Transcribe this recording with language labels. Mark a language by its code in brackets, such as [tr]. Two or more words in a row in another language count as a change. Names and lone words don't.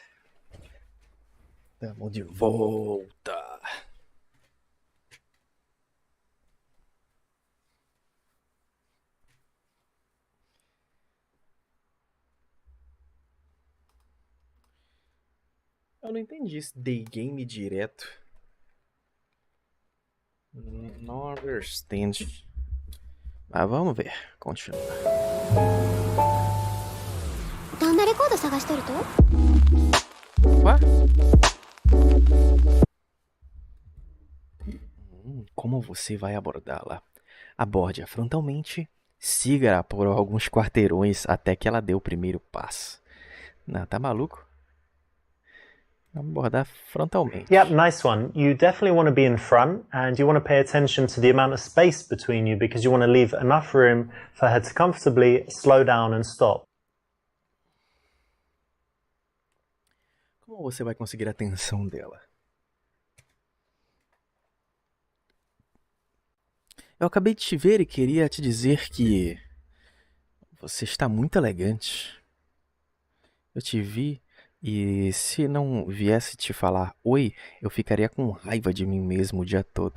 [pt] Eu não entendi esse [en] day game [pt] direto. Não understand. Mas vamos ver. Continua. [ja] どんなレコード探してると [en] What? [pt] Como você vai abordá-la? Aborde-a frontalmente, siga-a por alguns quarteirões até que ela dê o primeiro passo. Não, tá maluco? Abordar frontalmente. [en] Yep, nice one. You definitely want to be in front and you want to pay attention to the amount of space between you because you want to leave enough room for her to comfortably slow down and stop. [pt] Como você vai conseguir a atenção dela? Eu acabei de te ver e queria te dizer que você está muito elegante. Eu te vi e se não viesse te falar oi, eu ficaria com raiva de mim mesmo o dia todo.